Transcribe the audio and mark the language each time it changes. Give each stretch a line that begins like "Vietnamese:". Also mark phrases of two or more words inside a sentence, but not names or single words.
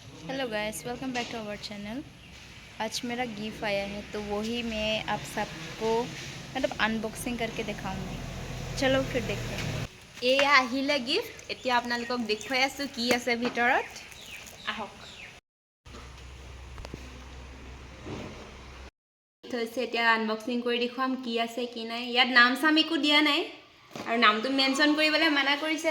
English: Hello guys, welcome back to our channel.
Hindi: आज मेरा गिफ्ट आया है तो वही मैं आप सबको मतलब अनबॉक्सिंग करके दिखाऊंगी। चलो फिर देखते हैं।
Assamese: ये आहिले गिफ्ट এতিয়া আপোনালোকক দেখুৱাই আছো কি আছে ভিতৰত আহক থৈছে এতিয়া আনবক্সিং কৰি দেখুৱাম কি আছে কি নাই ইয়াত নাম সাম একো দিয়া নাই আৰু নামটো মেনশন কৰিবলৈ মানা কৰিছে